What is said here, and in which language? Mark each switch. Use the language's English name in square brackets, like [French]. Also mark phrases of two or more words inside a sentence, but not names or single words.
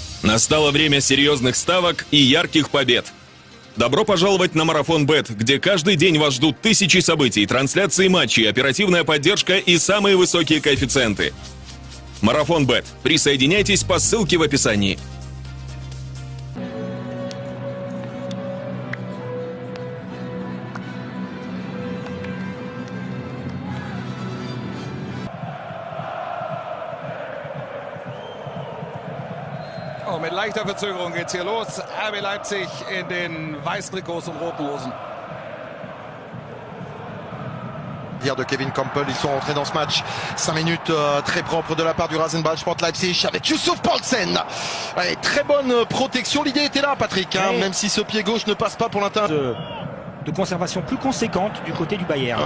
[Russian] Настало время серьезных ставок и ярких побед. Добро пожаловать на Марафон Бет, где каждый день вас ждут тысячи событий, трансляции матчей, оперативная поддержка и самые высокие коэффициенты. Марафон Бет. Присоединяйтесь по ссылке в описании. [German] Oh, mit leichter Verzögerung geht's hier los. RB Leipzig in den weißen Trikots und roten Hosen. [French] De Kevin Campbell, ils sont rentrés dans ce match. 5 minutes très propres de la part du Rasenball Sport Leipzig avec Youssouf Poulsen. Allez, très bonne protection, l'idée était là Patrick, hein, même si ce pied gauche ne passe pas pour l'intérieur. De conservation plus conséquente du côté du Bayern.